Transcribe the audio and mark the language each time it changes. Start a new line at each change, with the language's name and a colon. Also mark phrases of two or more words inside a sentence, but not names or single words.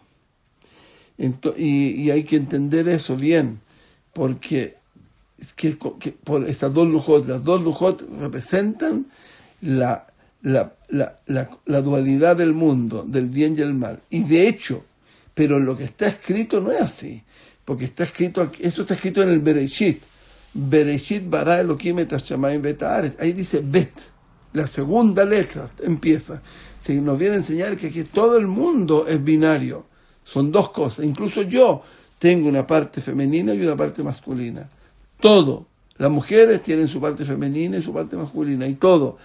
Spanish: Y hay que entender eso bien, porque por estas 2 lujot, las 2 lujot representan la dualidad del mundo, del bien y el mal. Y de hecho, pero lo que está escrito no es así, porque eso está escrito en el Bereshit.
Hebrew: בראשית ברא אלהים את השמים ואת הארץ.
Spanish: Ahí dice Bet, la segunda letra empieza. Se nos viene a enseñar que todo el mundo es binario. Son 2 cosas. Incluso yo tengo una parte femenina y una parte masculina. Todo. Las mujeres tienen su parte femenina y su parte masculina, y todo.